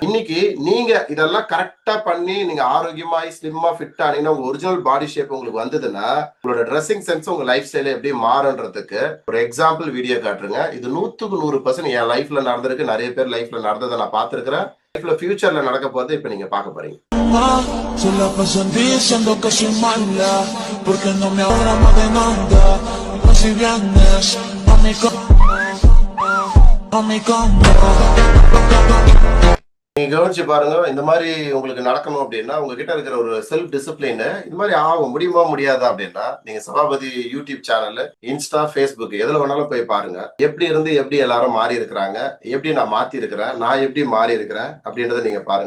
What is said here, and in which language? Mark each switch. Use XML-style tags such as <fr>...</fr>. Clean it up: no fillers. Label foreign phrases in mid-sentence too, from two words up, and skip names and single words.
<ta>இன்னைக்கு நீங்க இதெல்லாம் கரெக்டா பண்ணி நீங்க ஆரோக்கியமாய்</ta> <en>slim fit</en> <ta>ஆனீங்கன்னா உங்க</ta> <en>original body shape</en> <ta>உங்களுக்கு வந்ததுன்னா உங்களோட</ta> <en>dressing sense</en> <ta>உங்க</ta> <en>life style</en> <ta>எப்படி மாறுன்றதுக்கு ஒரு</ta> <en>example video</en> <ta>காட்டுறேங்க. இது 100% என் லைஃப்ல நடந்திருக்கு. நிறைய பேர் லைஃப்ல நடந்ததை நான் பார்த்திருக்கிறேன். லைஃப்ல ஃபியூச்சர்ல நடக்க போறது இப்ப நீங்க பார்க்க போறீங்க.</ta> <es>Se la pasan diciendo que soy mala, porque no me ahora más de nada. No si vienes a mi cama.</es> <ta>நீங்க கவனிச்சு பாருங்க. இந்த மாதிரி உங்களுக்கு நடக்கணும் அப்படின்னா உங்ககிட்ட இருக்கிற ஒரு</ta> <en>self discipline</en> <ta>இந்த மாதிரி ஆகும் முடியுமா முடியாதா அப்படின்னா நீங்க சபாபதி</ta> <en>YouTube channel,</en> <ta>இன்ஸ்டா, ஃபேஸ்புக் எதுல வேணாலும் போய் பாருங்க. எப்படி இருந்து எப்படி எல்லாரும் மாறி இருக்கிறாங்க, எப்படி நான் மாத்தி இருக்கிறேன், நான் எப்படி மாறி இருக்கிறேன் அப்படின்றத நீங்க பாருங்க.</ta>